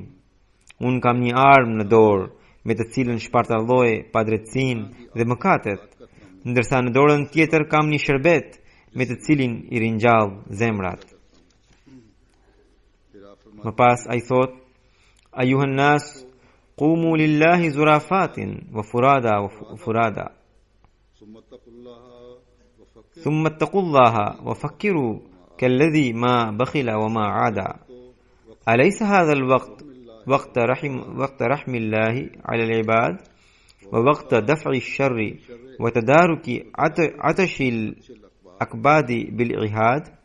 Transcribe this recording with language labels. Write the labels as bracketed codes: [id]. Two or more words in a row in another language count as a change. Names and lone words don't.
[sq] Unë kam një armë në dorë me të cilën shpartalloj padrejtësinë dhe mëkatet, ndërsa në dorën tjetër kam një shërbet me të cilin i ringjall zemrat. Më pas ai thot: [ar] أيها الناس قوموا لله زرافات وفرادى ثم اتقوا الله وفكروا كالذي ما بخل وما عاد أليس هذا الوقت وقت رحم الله على العباد ووقت دفع الشر وتدارك عطش الأكباد بالإعهاد